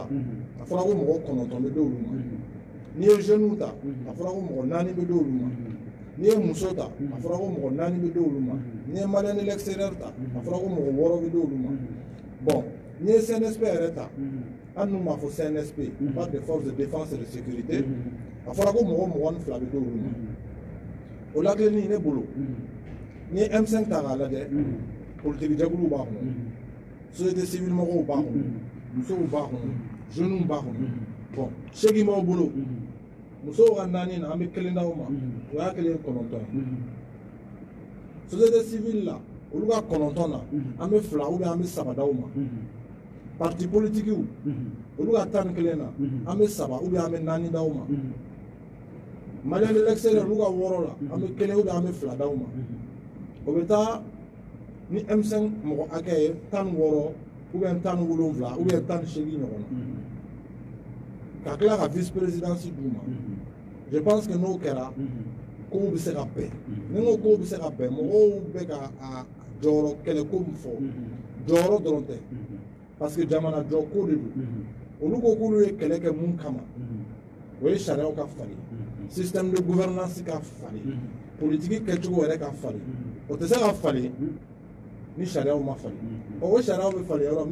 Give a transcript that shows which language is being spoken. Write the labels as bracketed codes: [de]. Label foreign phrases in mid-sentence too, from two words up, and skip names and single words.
[bm] a fɔra ko mɔgɔ 9 bɛ d'olu ma n'i ye jeunes ta a fɔra ko mɔgɔ 4 bɛ d'olu ma n'i ye muso ta a fɔra ko mɔgɔ 4 bɛ d'olu ma n'i ye [fr] malien de l'extérieur [bm] ta a fɔra ko mɔgɔ 6 bɛ d'olu ma bon n'i ye CNSP yɛrɛ ta hali n'u m'a fɔ CNSP [fr] pas de force de défense et de sécurité [bm] a fɔra ko mɔgɔ 22 bɛ d'olu ma o lakileni ne bolo n'i ye M5 ta k'a lajɛ politique jɛkuluw b'a kɔnɔ [fr] société civile [bm] mɔgɔw b'a kɔnɔ musow b'a kɔnɔ jeunes b'a kɔnɔ bon 8 b'aw bolo musow ka 4 na an bɛ 1 d'aw ma o y'a 1 ye 9 ye [fr] société civile [bm] la olu ka 9 na an bɛ 2 [fr] ou bien [bm] an bɛ 3 d'aw ma [fr] parti politique [bm] olu ka 11 na an bɛ 3 [fr] ou bien [bm] an bɛ 4 d'aw ma [fr] malien de l'extérieur [bm] olu ka 6 la an bɛ 1 [fr] ou bien [bm] an bɛ 2 d'aw ma o bɛ taa ni M5 mɔgɔ hakɛ ye 16 [fr] ou bien [bm] 17 ou bien 18 ɲɔgɔn na ka tila ka [fr] vice présidence [bm] d'u ma [fr] je pense que [bm] n'o kɛra kow bɛ se ka bɛn ni n ko kow bɛ se ka bɛn mɔgɔw bɛ ka a jɔyɔrɔ kɛlɛ ko min fɔ jɔyɔrɔ dɔrɔn tɛ [fr] parce que [bm] jamana jɔ ko de don olu ko k'olu ye kɛlɛ kɛ mun kama o ye sariyaw ka falen [fr] système de gouvernance [bm] ka falen politique kɛcogo yɛrɛ ka falen o tɛ se ka falen ni sariyaw ma falen o sariyaw bɛ falen yɔrɔ